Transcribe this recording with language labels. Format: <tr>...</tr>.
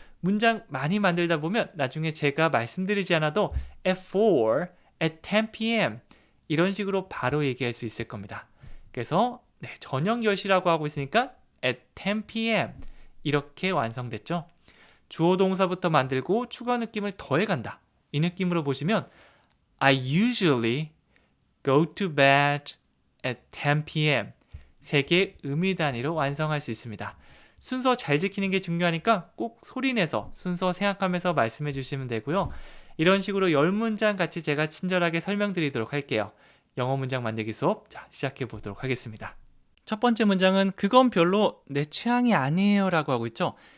<ko>문장 많이 만들다 보면 나중에 제가 말씀드리지 않아도</ko> <en>at 4, at 10 p.m.</en> <ko>이런 식으로 바로 얘기할 수 있을 겁니다. 그래서 저녁 10시라고 하고 있으니까</ko> <en>at 10 p.m.</en> <ko>이렇게 완성됐죠. 주어 동사부터 만들고 추가 느낌을 더해간다. 이 느낌으로 보시면</ko> <en>I usually go to bed at 10 p.m.</en> <ko>세 개의 의미 단위로 완성할 수 있습니다. 순서 잘 지키는 게 중요하니까 꼭 소리내서 순서 생각하면서 말씀해 주시면 되고요. 이런 식으로 10문장 같이 제가 친절하게 설명드리도록 할게요. 영어 문장 만들기 수업, 자, 시작해 보도록 하겠습니다. 첫 번째 문장은 그건 별로 내 취향이 아니에요 라고 하고 있죠.</ko>